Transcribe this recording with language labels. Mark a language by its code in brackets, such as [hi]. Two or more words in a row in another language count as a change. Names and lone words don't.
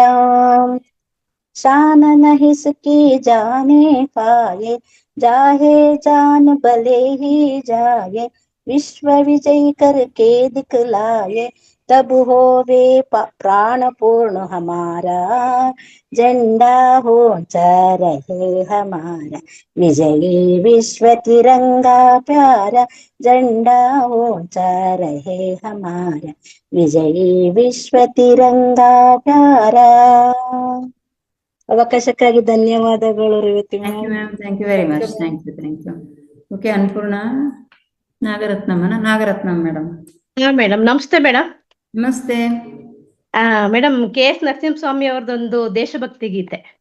[hi] शान न इसकी जाने पाए, जाहे जान भले ही जाए, विश्व विजय करके दिखलाए, तब होवे प्राण पूर्ण हमारा. झंडा ऊंचा रहे हमारा, विजयी विश्व तिरंगा प्यारा. झंडा ऊंचा रहे हमारा, विजयी विश्व तिरंगा प्यारा. [kn] ಅವಕಾಶಕ್ಕಾಗಿ ಧನ್ಯವಾದಗಳು ರೇವತಿ [en] Thank you ma'am. Thank you very much. Thank you. OK, Annapurna. [kn] ನಾಗರತ್ನಂ ಮೇಡಮ್. ಮೇಡಮ್ ನಮಸ್ತೆ ಮೇಡಮ್. ನಮಸ್ತೆ. ಮೇಡಮ್ KS ನರಸಿಂಹಸ್ವಾಮಿ ಅವ್ರದ್ದೊಂದು ದೇಶಭಕ್ತಿ ಗೀತೆ.